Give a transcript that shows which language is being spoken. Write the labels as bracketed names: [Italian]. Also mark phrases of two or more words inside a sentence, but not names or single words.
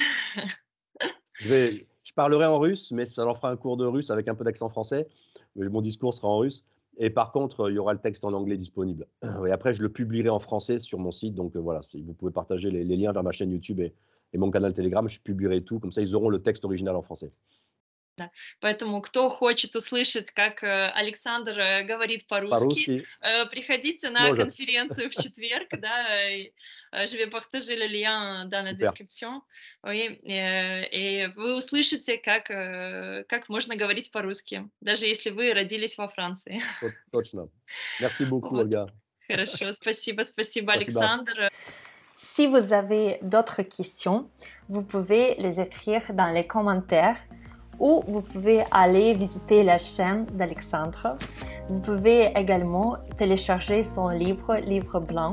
[French] Je parlerai en russe, mais ça leur fera un cours de russe avec un peu d'accent français. Mon discours sera en russe. Et par contre, il y aura le texte en anglais disponible. Et après, je le publierai en français sur mon site. Donc voilà, vous pouvez partager les liens vers ma chaîne YouTube et mon canal Telegram. Je publierai tout. Comme ça, ils auront le texte original en français. [Russian] Да. Поэтому, кто хочет услышать, как Александр говорит по-русски, приходите на конференцию в четверг. Да, [French] je vais partager le lien dans la description. Oui, et [Russian] вы услышите, как можно говорить по-русски, даже если вы родились во Франции. Точно. [French] Merci beaucoup, Olga. [Russian] Хорошо, спасибо, Александр. [French] Si vous avez d'autres questions, vous pouvez les écrire dans les commentaires ou vous pouvez aller visiter la chaîne d'Alexandre. Vous pouvez également télécharger son livre blanc.